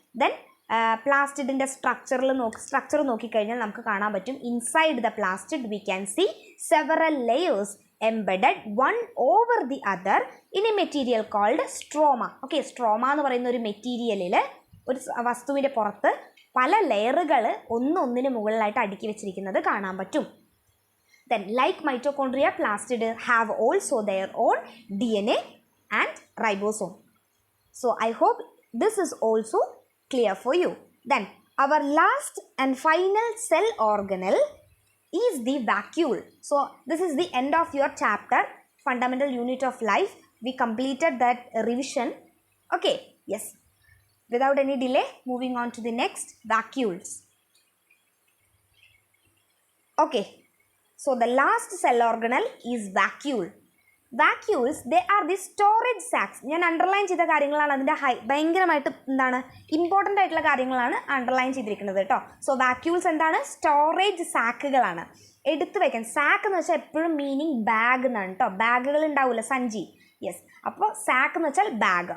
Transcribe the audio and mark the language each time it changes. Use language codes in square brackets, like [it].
[en] then [ml] പ്ലാസ്റ്റിഡിൻ്റെ structure നോക്കിക്കഴിഞ്ഞാൽ നമുക്ക് കാണാൻ പറ്റും, [en] Inside the plastid we can see several layers embedded one over the other in a material called stroma. [ml] Okay, stroma എന്ന് പറയുന്ന ഒരു മെറ്റീരിയലിൽ, ഒരു വസ്തുവിൻ്റെ പുറത്ത് പല ലെയറുകൾ ഒന്നൊന്നിന് മുകളിലായിട്ട് അടുക്കി വെച്ചിരിക്കുന്നത് കാണാൻ പറ്റും. [en] Then like mitochondria, plastid have also their own DNA and ribosome. So I hope this is also clear for you. Then our last and final cell organelle is the vacuole. So this is the end of your chapter, fundamental unit of life. We completed that revision. Okay, yes. Without any delay, moving on to the next, vacuoles. Okay. So the last cell organelle is vacuole. Vacuoles, they are the storage sacs. [ml] ഞാൻ underline ചെയ്ത കാര്യങ്ങളാണ്, അതിൻ്റെ ഭയങ്കരമായിട്ട് എന്താണ് important ആയിട്ടുള്ള കാര്യങ്ങളാണ് underline ചെയ്തിരിക്കുന്നത് കേട്ടോ. സോ വാക്യൂൾസ് എന്താണ്? സ്റ്റോറേജ് സാക്കുകളാണ്, എടുത്തു വയ്ക്കാൻ. സാക്ക് എന്ന് വെച്ചാൽ എപ്പോഴും മീനിങ് ബാഗ് എന്നാണ് കേട്ടോ. ബാഗുകൾ ഉണ്ടാവില്ല, സഞ്ചി. യെസ്, അപ്പോൾ സാക്ക് എന്ന് വെച്ചാൽ ബാഗ്.